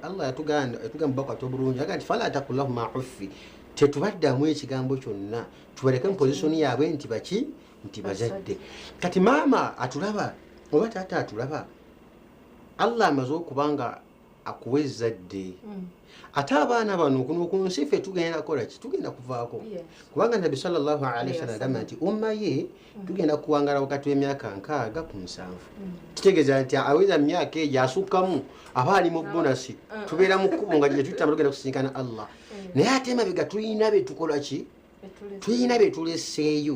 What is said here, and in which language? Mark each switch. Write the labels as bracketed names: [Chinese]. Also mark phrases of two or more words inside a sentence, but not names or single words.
[Ganda] Allah yatugamba bakwata obulungi aga nti [Arabic] فلا تقل لهما أف, [Ganda] tetubaddamu ekigambo kyonna, tubaleke mu position yaabwe nti baki nti bazadde. Kati maama atulaba oba taata atulaba, Allah amaze okubanga akuwa ezzadde. Ate abaana bano kuno ku nsi ffe tugenda kukola ki? Tugenda kuvaako. Kubanga Nabbi [Arabic] صلى الله عليه وسلم [Ganda] agamba nti umma ye tugenda kuwangala wakati w'emyaka 6 ku 7. Kitegeeza nti aweza myaka eyo asukkamu aba ali mu bonasi. Tubeera mu kkubo nga gye tuyita tugenda kusinkana Allah. Naye ate emabega tulina be tukola ki? Tulina be tuleseeyo.